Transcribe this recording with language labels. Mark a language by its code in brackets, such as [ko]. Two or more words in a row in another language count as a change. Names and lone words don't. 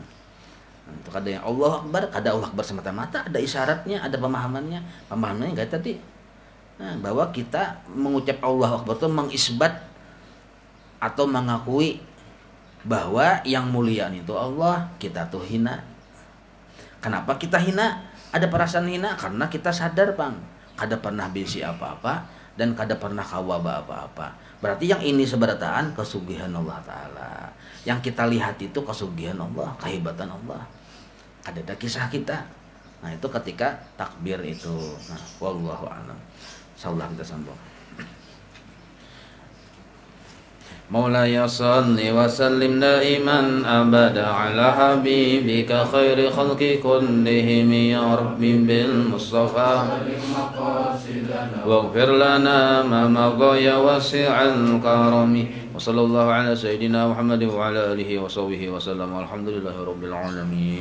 [id] Nah, itu ada yang [ar] الله أكبر, [id] ada [ar] الله أكبر [id] semata-mata, ada isyaratnya, ada pemahamannya kayak tadi. Nah, bahwa kita mengucap [ar] الله أكبر [id] itu mengisbat atau mengakui bahwa yang mulia itu Allah, kita tuh hina. Kenapa kita hina? [bjn] Ada perasaan hina karena kita sadar bang, kada pernah bisi apa-apa dan kada pernah kawaba apa-apa. [id] Berarti yang ini seberataan kesugihan Allah Ta'ala. Yang kita lihat itu kesugihan Allah, kehebatan Allah. Ada kisah kita. Nah, itu ketika takbir itu. [ar] Nah, والله أعلم. [id] Insyaallah kita sambung. [ar] مولاي صل وسلم دائما أبدا على حبيبك خير خلق كلهم يا رب بالمصطفى واغفر لنا ما مضى يا واسع الكرم وصلى الله على سيدنا محمد وعلى آله وصحبه وسلم.